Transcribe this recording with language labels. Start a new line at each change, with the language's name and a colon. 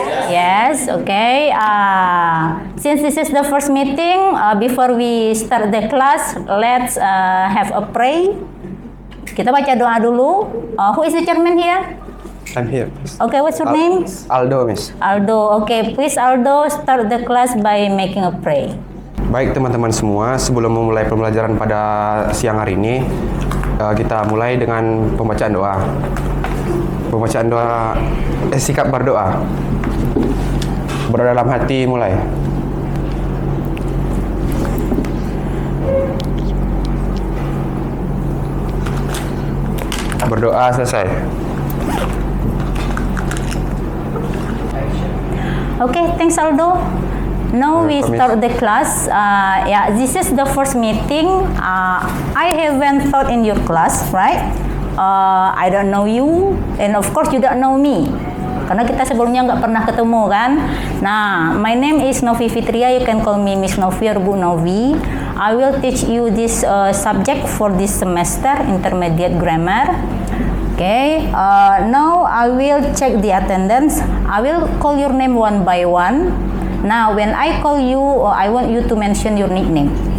English: Yes, okay. Since this is the first meeting, before we start the class, let's have a pray.
Indonesian: Kita baca doa dulu.
English: Who is the chairman here? I'm here. Okay, what's your name? Aldo, Miss. Aldo. Okay, please Aldo start the class by making a pray.
Indonesian: Baik teman-teman semua, sebelum memulai pembelajaran pada siang hari ini, kita mulai dengan pembacaan doa. Pembacaan doa, sikap berdoa. Berdoa dalam hati mulai. Berdoa selesai.
English: Okay, thanks Aldo. Now we start the class. Yeah, this is the first meeting. I haven't taught in your class, right? I don't know you, and of course you don't know me.
Indonesian: Karena kita sebelumnya nggak pernah ketemu kan.
English: Nah, my name is Novi Fitria. You can call me Miss Novi or Bu Novi. I will teach you this subject for this semester, intermediate grammar. Okay. Now I will check the attendance. I will call your name one by one. Now, when I call you, I want you to mention your nickname.